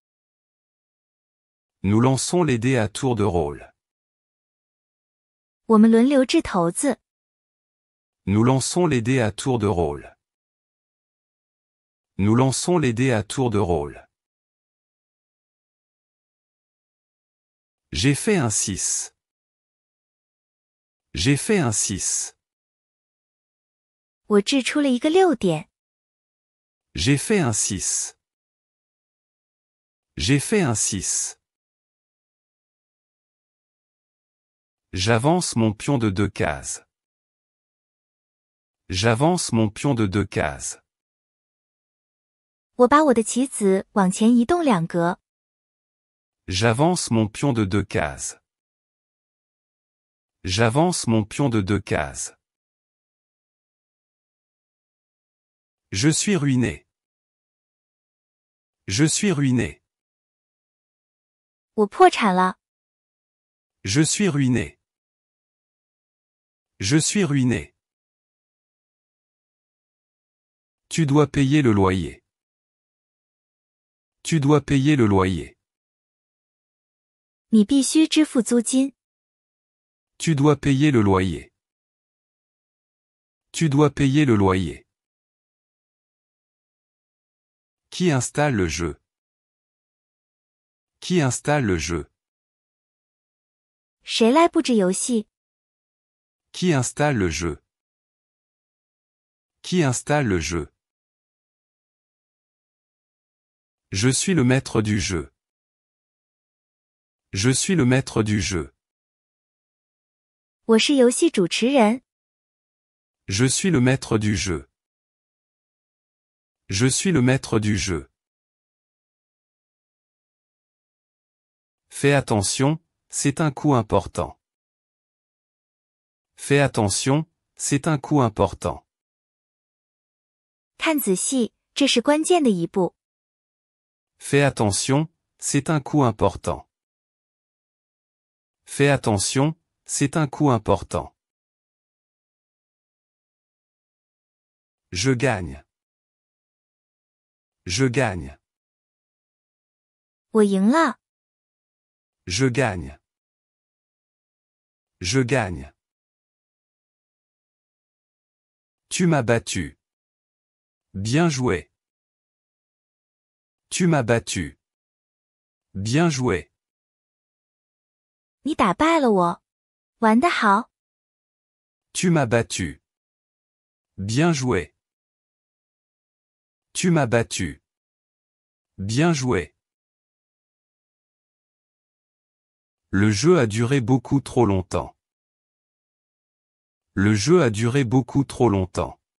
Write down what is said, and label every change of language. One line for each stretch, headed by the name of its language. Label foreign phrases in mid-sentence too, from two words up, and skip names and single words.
French: Nous lançons les dés à tour de rôle.
Chinese: 我们轮流掷骰子。
French: Nous lançons les dés à tour de rôle. Nous lançons les dés à tour de rôle. J'ai fait un 6. J'ai fait un 6.
Chinese: 我掷出了一个6点。
French: J'ai fait un 6. J'ai fait un 6. J'avance mon pion de 2 cases. J'avance mon pion de 2 cases.
Chinese: 我把我的棋子往前移动2格。
French: J'avance mon pion de 2 cases. J'avance mon pion de 2 cases. Je suis ruiné. Je suis ruiné.
Chinese: 我破产了。
French: Je suis ruiné. Je suis ruiné. Tu dois payer le loyer. Tu dois payer le loyer.
Chinese: 你必须支付租金。
French: Tu dois payer le loyer. Tu dois payer le loyer. Qui installe le jeu? Qui installe le jeu?
Chinese: 谁来布置游戏？
French: Qui installe le jeu? Qui installe le jeu? Je suis le maître du jeu. Je suis le maître du jeu.
Chinese: 我是游戏主持人。
French: Je suis le maître du jeu. Je suis le maître du jeu. Fais attention, c'est un coup important. Fais attention, c'est un coup important.
Chinese: 看仔细，这是关键的一步。
French: Fais attention, c'est un coup important. Fais attention, c'est un coup important. Je gagne. Je gagne.
Chinese: 我赢了。
French: Je gagne. Je gagne. Tu m'as battu. Bien joué. Tu m'as battu. Bien joué.
Chinese: 你打败了我。玩得好。
French: Tu m'as battu. Bien joué. Tu m'as battu. Bien joué. Le jeu a duré beaucoup trop longtemps. Le jeu a duré beaucoup trop longtemps.